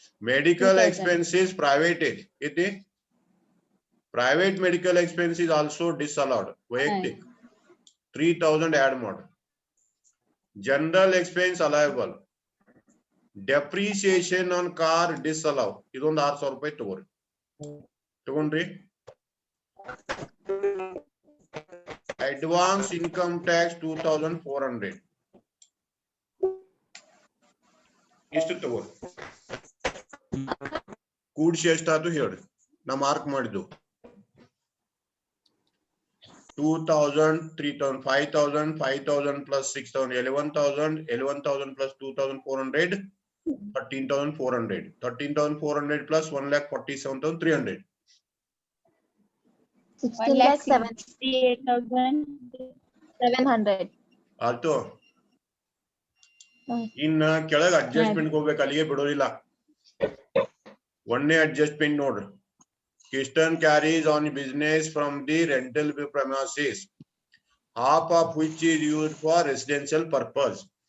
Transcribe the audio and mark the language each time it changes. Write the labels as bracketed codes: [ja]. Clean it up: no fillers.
[en] Medical expenses private [kn] ಐತಿ. [en] Private medical expense is also disallowed. [kn] ವೈಯಕ್ತಿಕ 3,000 add ಮಾಡಿ. [en] General expense allowable. Depreciation on car disallow. [kn] ಇದೊಂದು 6,000 ರೂಪಾಯಿ ತಗೋರಿ. ತಗೊಂಡ್ರಿ? [en] Advance income tax 2,400. [kn] ಎಷ್ಟು ತಗೋರಿ? ಕೂಡ್ಸಿ ಎಷ್ಟಾಯ್ತು ಹೇಳ್ರಿ, ನಾ ಮಾರ್ಕ್ ಮಾಡಿದ್ದು. [en] 2,000, 3,000, 5,000, 5,000 plus 6,000, 11,000, 11,000 plus 2,400, 13,400, 13,400 plus 1,47,300. 1,68,700. [kn] ಆಯ್ತು. ಇನ್ನ ಕೆಳಗೆ ಅಡ್ಜಸ್ಟ್ಮೆಂಟ್ ಹೋಗ್ಬೇಕು, ಅಲ್ಲಿಗೆ ಬಿಡೋದಿಲ್ಲ. ಒಂದೇ ಅಡ್ಜಸ್ಟ್ಮೆಂಟ್ ನೋಡ್ರಿ. [en] Keystone carries on business from the rental premises, half of which is used for residential purpose.